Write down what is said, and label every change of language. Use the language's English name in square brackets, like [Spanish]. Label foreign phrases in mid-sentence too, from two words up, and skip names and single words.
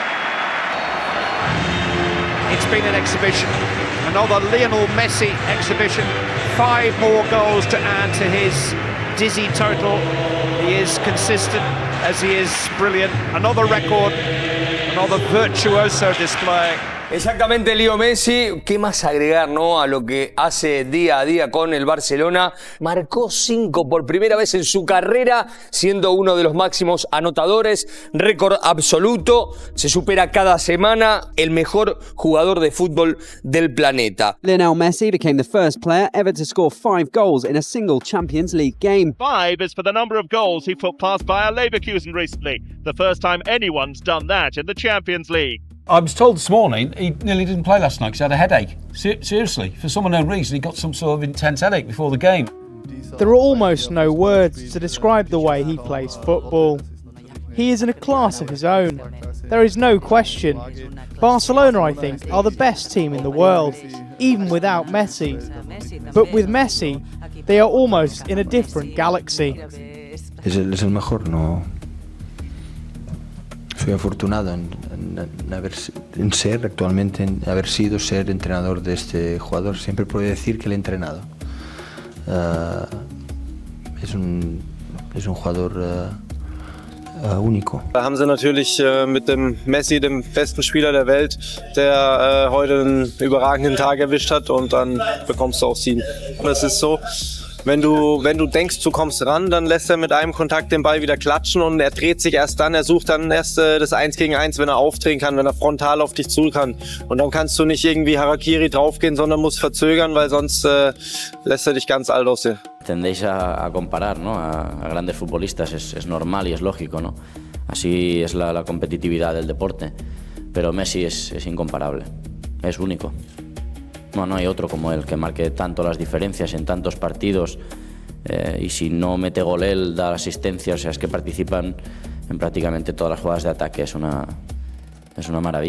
[English] It's been an exhibition, another Lionel Messi exhibition. 5 more goals to add to his dizzy total. He is consistent as he is brilliant. Another record, another virtuoso display. [Spanish] Exactamente, Leo Messi. ¿Qué más agregar, no, a lo que hace día a día con el Barcelona? Marcó 5 por primera vez en su carrera, siendo uno de los máximos anotadores. Récord absoluto. Se supera cada semana. El mejor jugador de fútbol del planeta. [English] Lionel Messi became the first player ever to score 5 goals in a single Champions League game. 5 is for the number of goals he put past Bayer Leverkusen recently. The first time anyone's done that in the Champions League. I was told this morning he nearly didn't play last night because he had a headache. Seriously, for some unknown reason, he got some sort of intense headache before the game. There are almost no words to describe the way he plays football. He is in a class of his own. There is no question. Barcelona, I think, are the best team in the world, even without Messi. But with Messi, they are almost in a different galaxy. [Spanish] ¿Es el mejor? No. Soy afortunado en ser actualmente, en haber sido ser entrenador de este jugador. Siempre puedo decir que le he entrenado. Es un jugador único. [German] Da haben sie natürlich mit dem Messi, dem besten Spieler der Welt, der heute einen überragenden Tag erwischt hat, und dann bekommst du auch 7. Und es ist so, wenn du denkst, du kommst ran, dann lässt er mit einem Kontakt den Ball wieder klatschen und er dreht sich erst dann, er sucht dann erst das 1 gegen 1, wenn er aufdrehen kann, wenn er frontal auf dich zu kann. Und dann kannst du nicht irgendwie Harakiri draufgehen, sondern musst verzögern, weil sonst lässt er dich ganz alt aussehen. [Spanish] Tendéis a comparar, ¿no? a grandes futbolistas, es normal y es lógico, ¿no? Así es la competitividad del deporte, pero Messi es incomparable, es único. No hay otro como él que marque tanto las diferencias en tantos partidos, y si no mete gol él, da asistencia, o sea, es que participan en prácticamente todas las jugadas de ataque, es una maravilla.